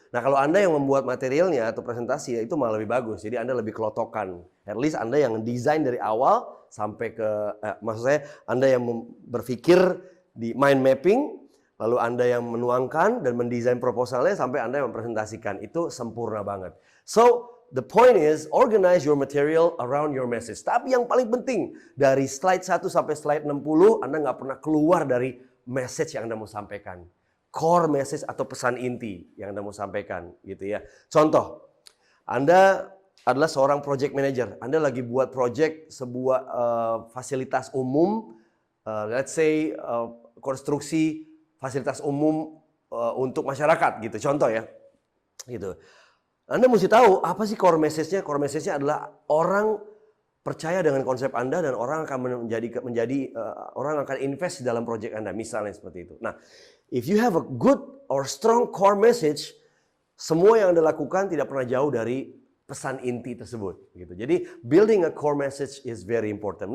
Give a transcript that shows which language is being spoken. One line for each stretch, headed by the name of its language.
Indonesian: Nah, kalau Anda yang membuat materialnya atau presentasi, ya itu malah lebih bagus. Jadi Anda lebih kelotokan.
English: At least
Indonesian: Anda yang desain dari awal sampai ke, maksud saya Anda yang berpikir di mind mapping, lalu Anda yang menuangkan dan mendesain proposalnya sampai Anda yang mempresentasikan. Itu sempurna banget.
English: So, the point is, organize your material around your message.
Indonesian: Tapi yang paling penting, dari slide 1 sampai slide 60, Anda nggak pernah keluar dari message yang Anda mau sampaikan. Core message atau pesan inti yang Anda mau sampaikan, gitu ya. Contoh, Anda adalah seorang project manager. Anda lagi buat project sebuah fasilitas umum,
English: let's say
Indonesian: konstruksi fasilitas umum untuk masyarakat, gitu. Contoh ya, gitu. Anda mesti tahu apa sih core message-nya. Core message-nya adalah orang percaya dengan konsep Anda dan orang akan orang akan invest dalam proyek Anda, misalnya seperti itu. Nah,
English: if you have a good or strong core message,
Indonesian: semua yang Anda lakukan tidak pernah jauh dari pesan inti tersebut, gitu. Jadi
English: building a core message is very important.